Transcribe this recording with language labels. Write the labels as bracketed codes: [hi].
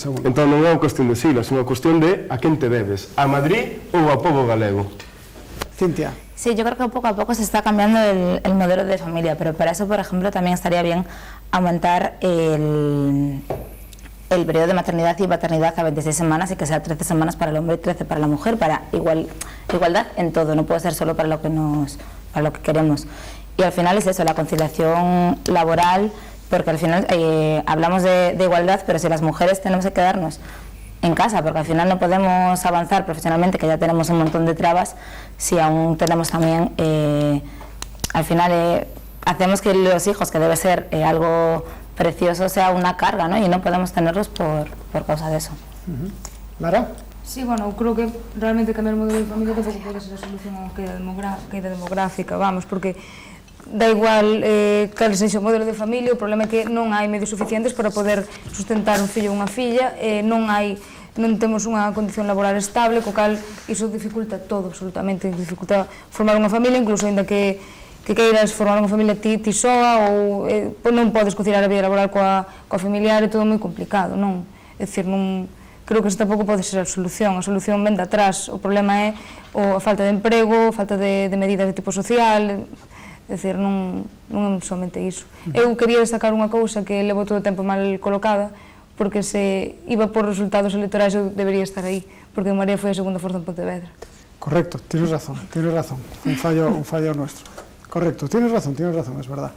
[gl] Entón non é unha cuestión de siglas, é unha cuestión de a quen te debes, a Madrid ou ao povo galego. Cintia. [es] Sí, yo creo que poco a poco se está cambiando el modelo de familia, pero para eso, por ejemplo, también estaría bien aumentar el el periodo de maternidad y paternidad a 26 semanas y que sea 13 semanas para el hombre y 13 para la mujer, para igualdad en todo, no puede ser solo para lo que queremos. Y al final es eso, la conciliación laboral, porque al final hablamos de igualdad, pero si las mujeres tenemos que quedarnos en casa, porque al final no podemos avanzar profesionalmente, que ya tenemos un montón de trabas, si aún tenemos también, al final hacemos que los hijos, que debe ser algo precioso, sea una carga, ¿no? Y no podemos tenerlos por causa de eso. Lara? [gl] Sí, bueno, creo que realmente cambiar o modelo de familia tampouco pode ser a solución a caída demográfica, vamos, porque da igual cal sexa o modelo de familia, o problema é que non hai medios suficientes para poder sustentar un fillo ou unha filla, non temos unha condición laboral estable, co cal iso dificulta todo, absolutamente, dificulta formar unha familia, incluso ainda que queiras formar unha familia ti soa, ou non podes conciliar a vida laboral coa familiar, é todo moi complicado, non? É dicir, non... Creo que isto tampouco pode ser a solución ven de atrás, o problema é a falta de emprego, a falta de medidas de tipo social, é dicir, non é somente iso. Eu quería destacar unha cousa que levo todo o tempo mal colocada, porque se iba por resultados electorais eu debería estar aí, porque María foi a segunda forza en Pontevedra. [es] Correcto, tienes razón, un fallo nuestro. Correcto, tienes razón, es verdad.